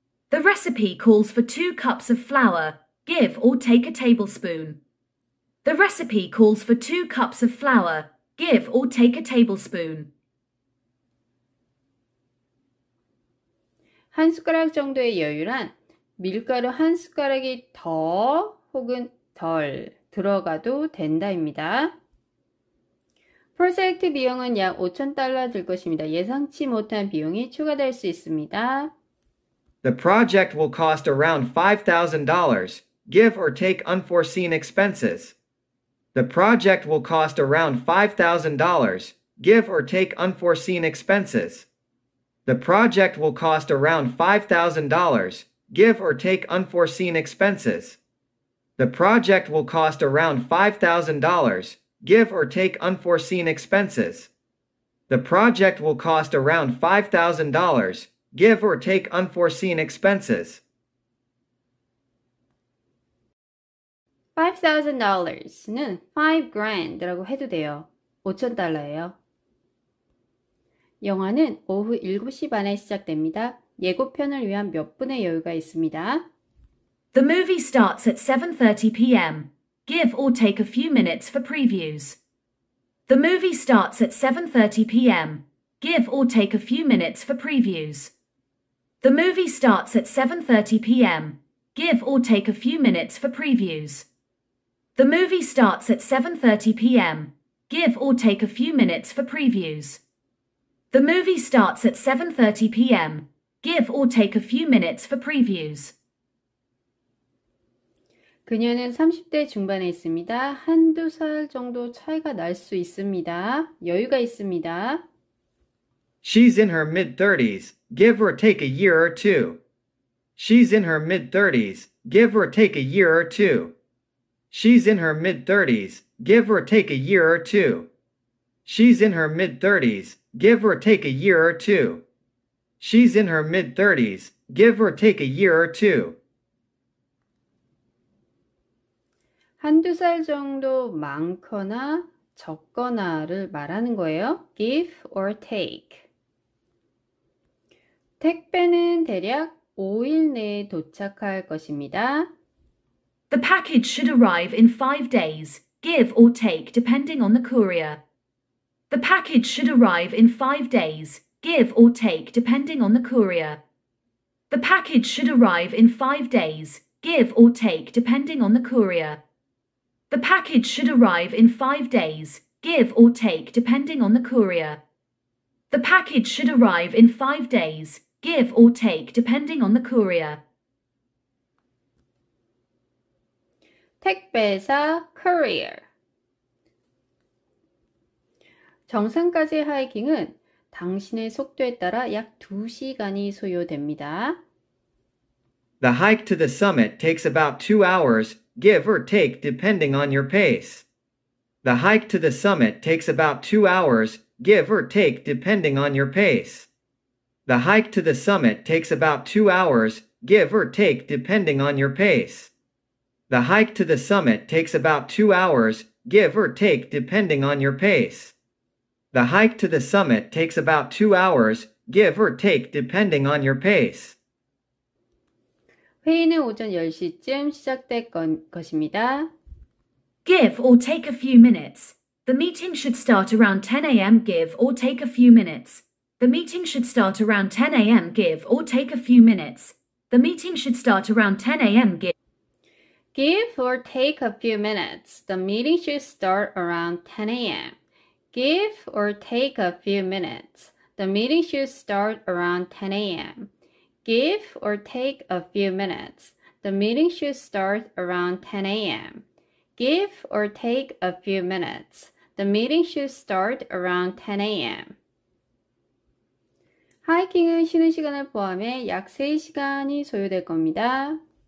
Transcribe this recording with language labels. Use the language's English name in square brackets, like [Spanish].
[English] The recipe calls for 2 cups of flour. Give or take a tablespoon. The recipe calls for 2 cups of flour. Give or take a tablespoon. [Korean] 한 숟가락 정도의 여유란 밀가루 한 숟가락이 더 혹은 덜 들어가도 된다입니다. 프로젝트 비용은 약 $5,000 들 것입니다. 예상치 못한 비용이 추가될 수 있습니다. [English] The project will cost around $5,000, give or take unforeseen expenses. The project will cost around $5,000, give or take unforeseen expenses. The project will cost around $5,000, give or take unforeseen expenses. The project will cost around $5,000, give or take unforeseen expenses. The project will cost around $5,000, give or take unforeseen expenses. [Korean] $5,000는 $5,000라고 해도 돼요. $5,000예요. 영화는 오후 7시 반에 시작됩니다. 예고편을 위한 몇 분의 여유가 있습니다. [English] The movie starts at 7:30 p.m. Give or take a few minutes for previews. The movie starts at 7:30 p.m. Give or take a few minutes for previews. The movie starts at 7:30 p.m. Give or take a few minutes for previews. The movie starts at 7:30 p.m. Give or take a few minutes for previews. The movie starts at 7:30 p.m. Give or take a few minutes for previews. [Korean] 그녀는 30대 중반에 있습니다. 한두 살 정도 차이가 날 수 있습니다. 여유가 있습니다. [English] She's in her mid-30s, give or take a year or two. She's in her mid-30s, give or take a year or two. She's in her mid-30s, give or take a year or two. She's in her mid-30s, give or take a year or two. She's in her mid-30s, give or take a year or two. [Korean] 한두 살 정도 많거나 적거나를 말하는 거예요. [English] give or take. [Korean] 택배는 대략 5일 내에 도착할 것입니다. [English] The package should arrive in 5 days, give or take depending on the courier. The package should arrive in 5 days, give or take depending on the courier. The package should arrive in 5 days, give or take depending on the courier. The package should arrive in 5 days, give or take depending on the courier. The package should arrive in 5 days, give or take depending on the courier. [Korean] 택배사 courier. 정상까지 하이킹은 당신의 속도에 따라 약 2시간이 소요됩니다. [English] The hike to the summit takes about 2 hours, give or take depending on your pace. The hike to the summit takes about 2 hours, give or take depending on your pace. The hike to the summit takes about 2 hours, give or take depending on your pace. The hike to the summit takes about 2 hours, give or take depending on your pace. The hike to the summit takes about 2 hours, give or take depending on your pace. [Korean] 회의는 오전 10시쯤 시작될 것입니다. [English] Give or take a few minutes. The meeting should start around 10 a.m. Give or take a few minutes. The meeting should start around 10 a.m. Give or take a few minutes. The meeting should start around 10 a.m. Give or take a few minutes. The meeting should start around 10 a.m. Give or take a few minutes. The meeting should start around 10 a.m. Give or take a few minutes. The meeting should start around 10 a.m. Give or take a few minutes. The meeting should start around 10 a.m. [Korean] 하이킹은 쉬는 시간을 포함해 약 3시간이 소요될 겁니다.